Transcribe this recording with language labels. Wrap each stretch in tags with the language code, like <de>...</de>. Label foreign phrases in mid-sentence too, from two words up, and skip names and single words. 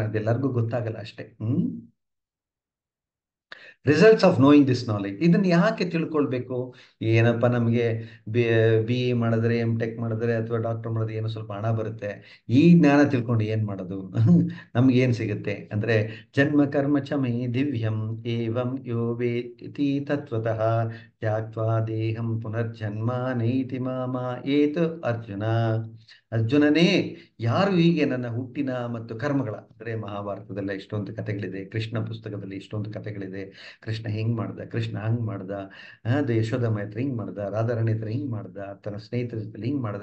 <kn>ಅದೆಲ್ಲರಿಗೂ ಗೊತ್ತಾಗಲ್ಲ ಅಷ್ಟೇ.</kn> <en>results of knowing this knowledge,</en> <kn>ಇದನ್ನ ಯಾಕೆ ತಿಳ್ಕೊಳ್ಬೇಕು? ಏನಪ್ಪ ನಮಗೆ ಬಿ ಎ ಮಾಡಿದ್ರೆ M.Tech ಮಾಡಿದ್ರೆ ಅಥವಾ ಡಾಕ್ಟರ್ ಮಾಡಿದ್ರೆ ಏನೋ ಸ್ವಲ್ಪ ಹಣ ಬರುತ್ತೆ, ಈ ಜ್ಞಾನ ತಿಳ್ಕೊಂಡು ಏನ್ ಮಾಡೋದು? ನಮ್ಗೆ ಏನ್ ಸಿಗುತ್ತೆ ಅಂದ್ರೆ</kn> <sa>ಜನ್ಮ ಕರ್ಮ ಚ ಮೇ ದಿವ್ಯಂ ಏವಂ ಯೋ ವೇತಿ ತತ್ವತಃ ತ್ಯಾಕ್ತ್ವಾ ದೇಹಂ ಪುನರ್ಜನ್ಮ ನೈತಿ ಮಾಮ ಏತು ಅರ್ಜುನ.</sa> <kn>ಅರ್ಜುನನೇ, ಯಾರು ಹೀಗೆ ನನ್ನ ಹುಟ್ಟಿನ ಮತ್ತು ಕರ್ಮಗಳ, ಅಂದ್ರೆ ಮಹಾಭಾರತದಲ್ಲ ಇಷ್ಟೊಂದು ಕಥೆಗಳಿದೆ, ಕೃಷ್ಣ ಪುಸ್ತಕದಲ್ಲಿ ಇಷ್ಟೊಂದು ಕಥೆಗಳಿದೆ. ಕೃಷ್ಣ ಹಿಂಗ್ ಮಾಡ್ದ, ಕೃಷ್ಣ ಹಂಗ್ ಮಾಡ್ದ, ಅದು ಯಶೋದಮ್ಮ ಹತ್ರ ಹಿಂಗ್ ಮಾಡ್ದ, ರಾಧಾರಾಣಿ ಹತ್ರ ಹಿಂಗ್ ಮಾಡ್ದ, ತನ್ನ ಸ್ನೇಹಿತರ ಜೊತೆ ಹಿಂಗ್ ಮಾಡ್ದ.</kn>